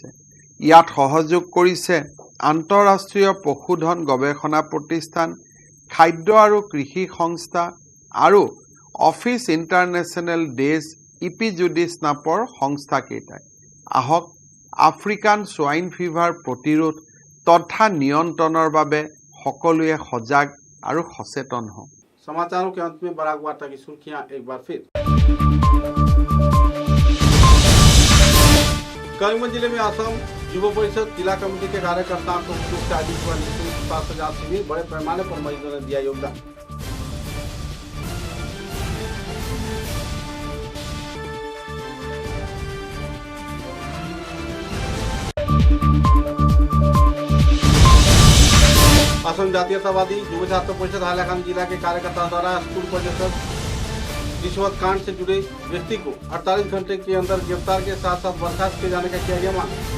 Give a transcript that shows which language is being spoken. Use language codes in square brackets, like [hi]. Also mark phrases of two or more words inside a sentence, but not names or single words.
[as] ইয়াত সহযোগ কৰিছে আন্তঃৰাষ্ট্ৰীয় পশুধন গৱেষণা প্ৰতিষ্ঠান, খাদ্য আৰু কৃষি সংস্থা আৰু অফিচ ইণ্টাৰনেশ্যনেল ডেজ ইপিজুডিছ নামৰ সংস্থাকেইটাই। আহক আফ্ৰিকান সোয়াइन ফিভাৰ প্ৰতিৰোধ তথা নিয়ন্त्ৰণৰ বাবে সকলোৱে সজাগ আৰু সচেতন হওক। [hi] समाचारों के अंत में बराक वार्ता की सुर्खियां एक बार फिर। करीमगंज जिले में असम युवा परिषद जिला कमेटी के कार्यकर्ताओं को उद्योग से आयोजित हुआ निःशुल्क स्वास्थ्य जांच शिविर। बड़े पैमाने पर मरीजों ने दिया योगदान। असम जातीयतावादी युवा छात्र परिषद हाइलाकांडी जिला के कार्यकर्ताओं द्वारा स्कूल परिसर रिश्वत कांड से जुड़े व्यक्ति को 48 घंटे के अंदर गिरफ्तार के साथ साथ बर्खास्त किए जाने का किया गया मांग।